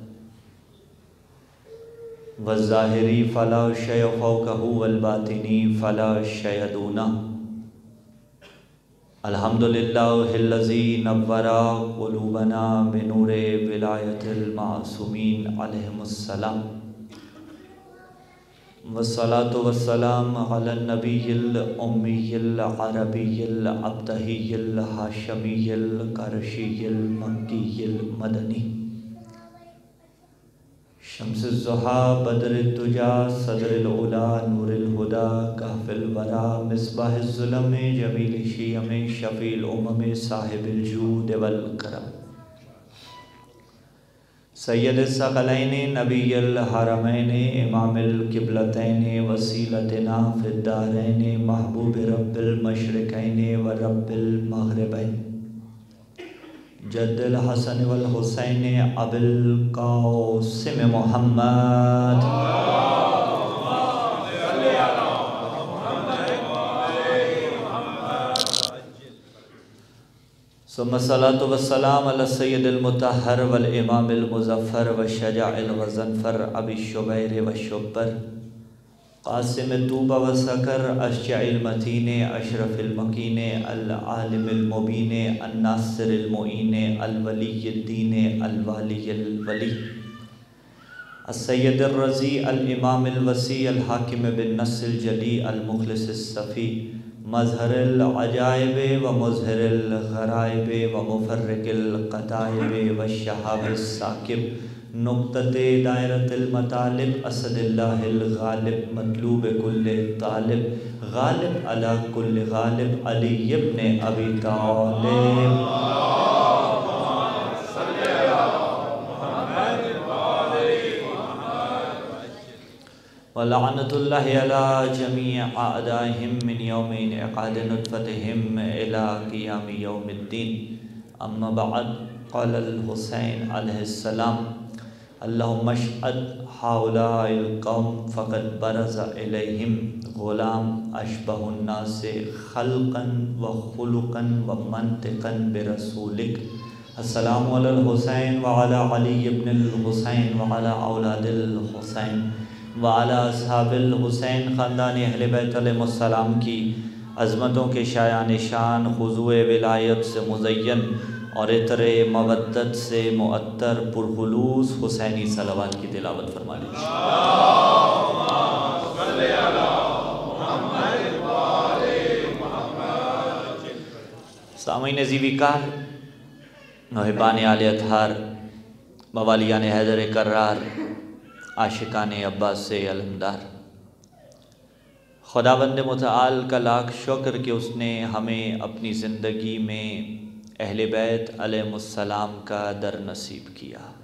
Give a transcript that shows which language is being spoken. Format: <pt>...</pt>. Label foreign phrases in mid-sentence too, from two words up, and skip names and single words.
<ar>والظاہری فلا شیء فوقہ والباطنی فلا شیء دونہ الحمدللہ الذی نور قلوبنا بنور ولایت المعصومین علیہم السلام والصلاة والسلام علی النبی الامی العربی الابتہی الہاشمی القرشی المکی المدنی شمس الضحیٰ بدر الدجیٰ صدر العلا نور الہدیٰ کہف الورا مصباح الظلم جمیل الشیم شفیع الامم صاحب الجود والکرم سید الثقلین نبی الحرمین امام القبلتین وسیلتنا فی الدارین محبوب رب المشرقین و رب المغربین جد الحسن والحسین ابو القاسم محمد ثم الصلاة والسلام علی السید المطہر والامام المظفر والشجاع الغضنفر ابی الشبیر والشبر قاسم طوبہ وسکر اشجع المتین اشرف المکین العالم المبین الناصر المعین الولی الدین الوالی الولی السید الرضی الامام الوسیع الحاکم بالنص الجلی المخلص الصفی مظہر العجائب و مظہر الغرائب و مفرق القطائب والشہاب الساکب نقطۃ دائرۃ المطالب اسد اللہ الغالب مطلوب کل طالب غالب علی کل غالب علی ابن ابی طالب وَلَعْنَةُ اللَّهِ عَلَى جَمِيعِ أَعْدَائِهِمْ مِنْ يَوْمِ انْعِقَادِ نُطْفَتِهِمْ إِلَى قِيَامِ يَوْمِ الدِّينِ أَمَّا بَعْدُ قَالَ الْحُسَيْنُ عَلَيْهِ السَّلَامُ اللهم اشهد هؤلاء القوم فقد برز إليهم غلام أشبه الناس خلقا وخلقا ومنطقا برسولك السلام على الحسين وعلى علي بن الحسين وعلى أولاد الحسين وعلی اصحاب الحسین</ar> <ur>خاندان اہل بیت علیہ السلام کی عظمتوں کے شایان شان خضوع ولایت سے مزین اور عطر مودت سے معطر پرخلوص حسینی صلوات کی تلاوت فرما لیجیے۔ سامعین زیوی کار، محبان آل اطہار، موالیان حیدر کرار، عاشقان عباس سے علمدار، خداوند متعال کا لاکھ شکر کہ اس نے ہمیں اپنی زندگی میں اہل بیت علیہ السلام کا در نصیب کیا،</ur>